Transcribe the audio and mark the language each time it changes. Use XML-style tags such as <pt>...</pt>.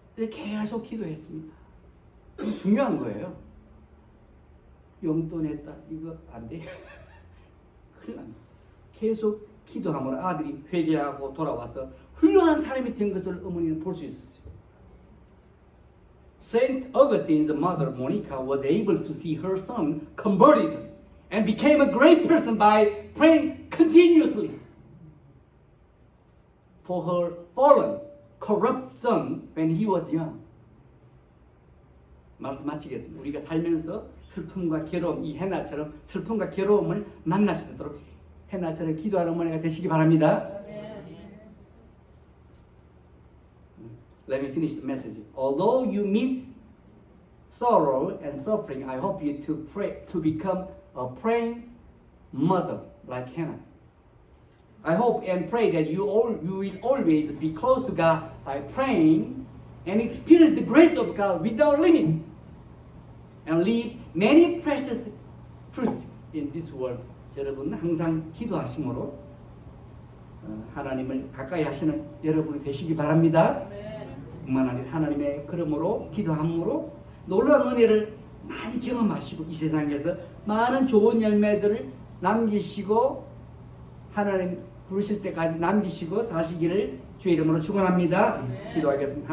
<ko>계속 기도했습니다. 중요한 거예요. 용돈 냈다 이거 안 돼. 큰일 납니다. 계속 기도하면 아들이 회개하고 돌아와서 훌륭한 사람이 된 것을 어머니는 볼 수 있었어요.</ko> <en>Saint Augustine's mother Monica was able to see her son converted and became a great person by praying continuously for her fallen, corrupt son when he was young.</en> <ko>말씀 마치겠습니다. 우리가 살면서 슬픔과 괴로움, 이 해나처럼 슬픔과 괴로움을 만날 수 있도록 해나처럼 기도하는 어머니가 되시기 바랍니다.</ko> <en>Let me finish the message. Although you meet sorrow and suffering, I hope you to pray to become a praying mother like Hannah. I hope and pray that you will always be close to God by praying and experience the grace of God without limit and leave many precious fruits in this world.</en> <ko>여러분 항상 기도하심으로 하나님을 가까이 하시는 여러분이 되시기 바랍니다. 뿐만 아니라 하나님의 그러므로 기도함으로 놀라운 은혜를 많이 경험하시고 이 세상에서 많은 좋은 열매들을 남기시고 하나님 부르실 때까지 남기시고 사시기를 주의 이름으로 축원합니다. 기도하겠습니다.</ko>